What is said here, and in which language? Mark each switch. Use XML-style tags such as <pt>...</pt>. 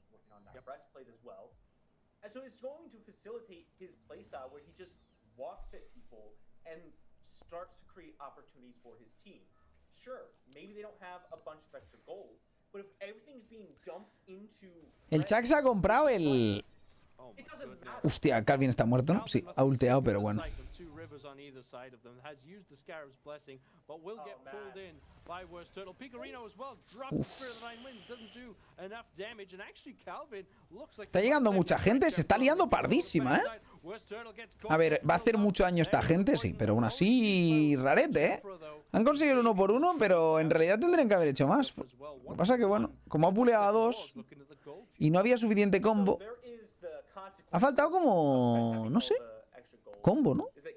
<en>He's working on that breastplate as well. And so it's going to facilitate his playstyle where he just walks at people and starts to create opportunities for his team. Sure, maybe they don't have a bunch of extra gold, but if everything's being dumped into...</en> <es>El Chuck se ha comprado el...</es> <en>It doesn't matter.</en> <es>Hostia, Calvin está muerto, ¿no? Sí, ha ulteado, pero bueno.</es> <en>On either side of them has used the Scarab's blessing, but will get pulled in by Worst Turtle. Picorino as well drops the Spirit of the Nine Winds, doesn't do enough damage, and actually Calvin looks like</en> <es>Está llegando mucha gente, se está liando pardísima, ¿eh? A ver, va a hacer mucho daño esta gente, sí, pero aún así rarete, ¿eh? Han conseguido el 1 por 1, pero en realidad tendrían que haber hecho más. Lo que pasa que, bueno, como ha puleado a 2 y no había suficiente combo, ha faltado como, no sé, combo, ¿no?</es>